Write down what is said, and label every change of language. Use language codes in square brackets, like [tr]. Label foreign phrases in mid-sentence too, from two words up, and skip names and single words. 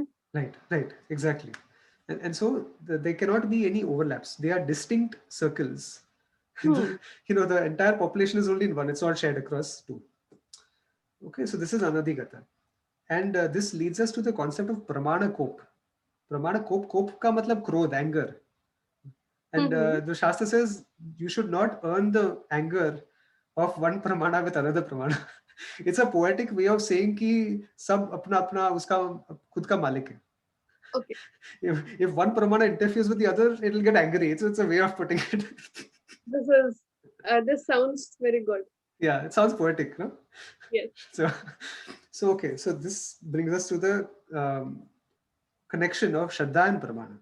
[en] Right, exactly. And so there cannot be any overlaps. They are distinct circles. Hmm. The entire population is only in one, it's not shared across two. Okay, so this is anadhigata. And this leads us to the concept of pramana kop. [hi] प्रमाण कोप का मतलब क्रोध, [en] anger. And Hmm. the Shastra says you should not earn the anger of one pramana with another pramana. It's a poetic way of saying [hi] कि सब अपना अपना उसका खुद का मालिक है. [en] Okay. If one pramana interferes with the other, it will get angry. It's a way of putting it. This sounds very good. Yeah, it sounds poetic, no? Yes. So okay. So this brings us to the connection of Shraddha and Pramana.